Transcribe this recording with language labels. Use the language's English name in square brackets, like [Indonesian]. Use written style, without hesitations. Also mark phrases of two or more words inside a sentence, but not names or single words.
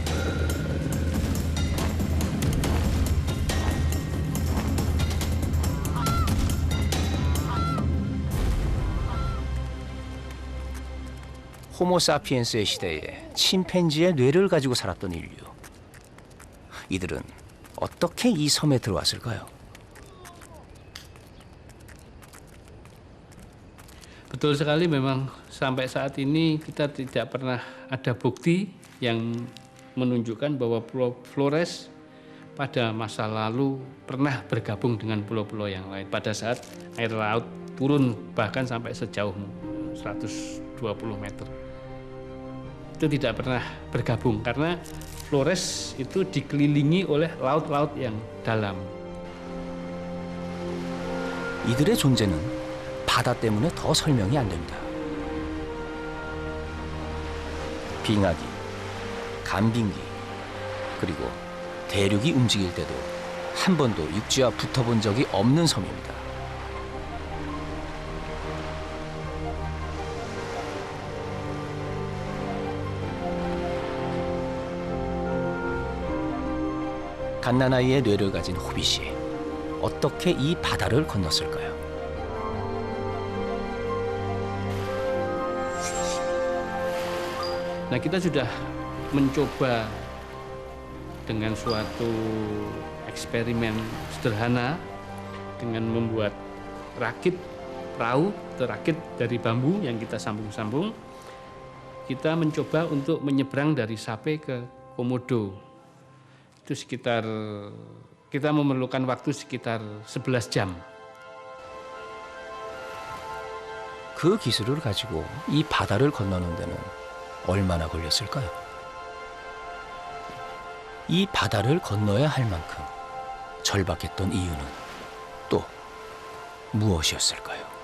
[Korean] 호모사피엔스의 시대에 침팬지의 뇌를 가지고 살았던 인류. 이들은 어떻게 이 섬에 들어왔을까요? [Indonesian] Betul sekali, memang sampai saat ini kita tidak pernah ada bukti yang menunjukkan bahwa Pulau Flores pada masa lalu pernah bergabung dengan pulau-pulau yang lain pada saat air laut turun bahkan sampai sejauh 120 meter. Itu tidak pernah bergabung karena Flores itu dikelilingi oleh laut-laut yang dalam. [Korean] 이들의 존재는 바다 때문에 더 설명이 안 됩니다. 빙하기, 간빙기, 그리고 대륙이 움직일 때도 한 번도 육지와 붙어본 적이 없는 섬입니다. 갓난아이의 뇌를 가진 호빗이 어떻게 이 바다를 건넜을까요? [Indonesian] Nah, kita sudah mencoba dengan suatu eksperimen sederhana dengan membuat rakit perahu atau rakit dari bambu yang kita sambung-sambung. Kita mencoba untuk menyeberang dari Sape ke Komodo. Itu sekitar, kita memerlukan waktu sekitar 11 jam. [Korean] 그 기술을 가지고 이 바다를 건너는 데는 얼마나 걸렸을까요? 이 바다를 건너야 할 만큼 절박했던 이유는 또 무엇이었을까요?